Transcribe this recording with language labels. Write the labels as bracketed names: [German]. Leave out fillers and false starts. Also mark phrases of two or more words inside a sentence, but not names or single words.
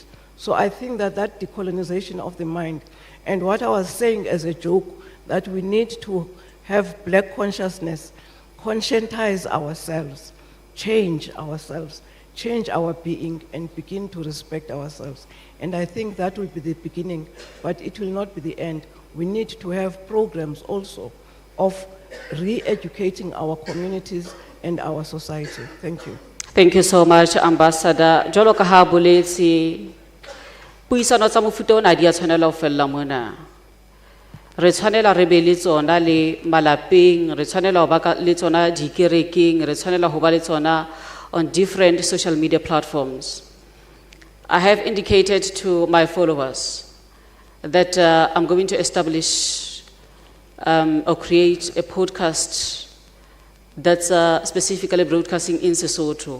[English] So I think that that decolonization of the mind, and what I was saying as a joke, that we need to have black consciousness, conscientize ourselves, change our being, and begin to respect ourselves. And I think that will be the beginning, but it will not be the end. We need to have programs also of re-educating our communities and our society. Thank you. Thank you so much, Ambassador. [Southern Sotho] Jolo ka ha boletse puisano tsa mofuta ona di a tshwanela ho fella mona. Re tshwanela re be le tsona le malapeng, re tshwanela ho ba le tsona dikerekeng, re tshwanela ho ba le tsona [English] on different social media platforms. I have indicated to my followers that I'm going to establish or create a podcast that's specifically broadcasting in Sesotho.